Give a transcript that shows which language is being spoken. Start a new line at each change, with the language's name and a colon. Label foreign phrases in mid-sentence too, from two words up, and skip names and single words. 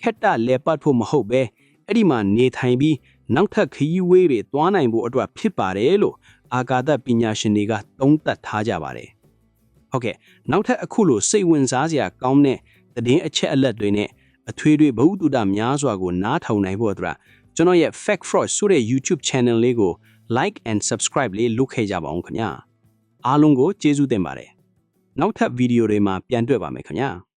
Burmese: က်တလဲပတ်ဖို့မဟုတ်ပဲအဲ့ဒီမှာနေထိုင်ပြီးနောက်ထပ်ခရီးဝေးတွေတွားနိုင်ဖို့အတွက်ဖြစ်ပါတယ်လို့အာကာသပညာရှင်တွေကသုံးသပ်ထားကြပါတယ်ဟုတ်ကဲ့နောက်ထပ်အခုလိုစိတ်ဝင်စားစရာကောင်းတဲ့သတင်းအချက်အလက်တွေနဲ့အထွေထွေဘဝတုဒ္ဒများစွာကိုနားထောင်နိုင်ဖို့အတွက်ကျွန်တော်ရဲ့ Fact Force ဆိုတဲ့
English: YouTube channel
Burmese: လေးကို
English: like and subscribe
Burmese: လေးလုပ်ခဲ့ကြပါအောင်ခင်ဗျာအားလုံးကိုကျေးဇူးတင်ပါတယ်နောက်ထပ်ဗီဒီယိုတွေမှာပြန်တွေ့ပါမယ်ခင်ဗျာ